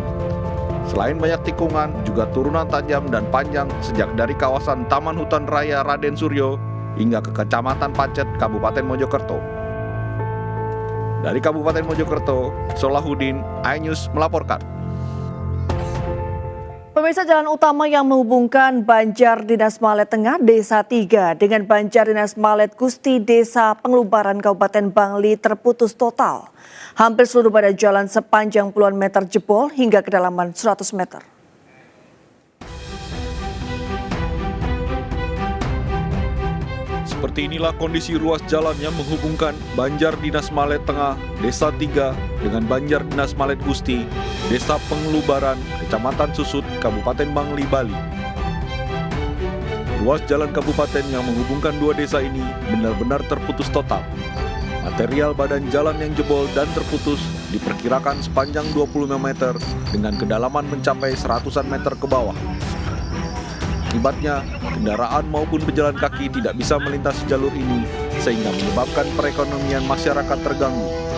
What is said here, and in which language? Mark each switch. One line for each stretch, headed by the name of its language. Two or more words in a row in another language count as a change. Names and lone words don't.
Indonesian: Selain banyak tikungan, juga turunan tajam dan panjang sejak dari kawasan Taman Hutan Raya Raden Suryo hingga ke Kecamatan Pacet, Kabupaten Mojokerto. Dari Kabupaten Mojokerto, Solahuddin, iNews melaporkan. Pemirsa, jalan utama yang menghubungkan Banjar Dinas Malet Tengah, Desa 3 dengan Banjar Dinas Malet Gusti, Desa Penglubaran, Kabupaten Bangli terputus total. Hampir seluruh badan jalan sepanjang puluhan meter jebol hingga kedalaman 100 meter. Seperti inilah kondisi ruas jalan yang menghubungkan Banjar Dinas Malet Tengah, Desa 3 dengan Banjar Dinas Malet Gusti, Desa Penglubaran, Kecamatan Susut, Kabupaten Bangli, Bali. Ruas jalan kabupaten yang menghubungkan dua desa ini benar-benar terputus total. Material badan jalan yang jebol dan terputus diperkirakan sepanjang 25 meter dengan kedalaman mencapai 100-an meter ke bawah. Akibatnya, kendaraan maupun pejalan kaki tidak bisa melintasi jalur ini sehingga menyebabkan perekonomian masyarakat terganggu.